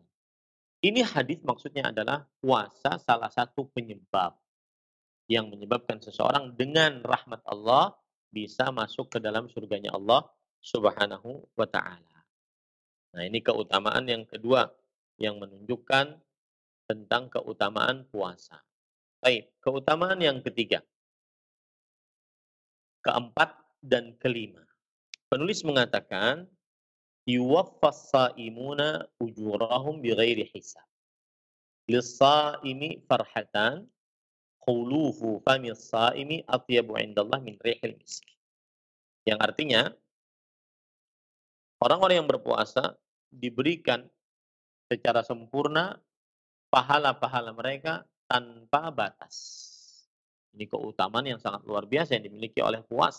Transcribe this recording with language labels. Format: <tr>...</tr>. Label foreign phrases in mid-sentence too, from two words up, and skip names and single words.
<id>Ini hadis maksudnya adalah puasa salah satu penyebab yang menyebabkan seseorang dengan rahmat Allah bisa masuk ke dalam surganya Allah</id> <ar>سبحانه وتعالى.</ar> <id>Nah, ini keutamaan yang kedua yang menunjukkan tentang keutamaan puasa. Baik, keutamaan yang ketiga, keempat dan kelima. Penulis mengatakan,</id> <ar>يوفى الصائمون أجورهم بغير حساب. للصائم فرحتان خلوف فم الصائم أطيب عند الله من ريح المسك.</ar> <id>Yang artinya, orang-orang yang berpuasa diberikan secara sempurna pahala-pahala mereka tanpa batas. Ini keutamaan yang sangat luar biasa yang dimiliki oleh puasa.</id>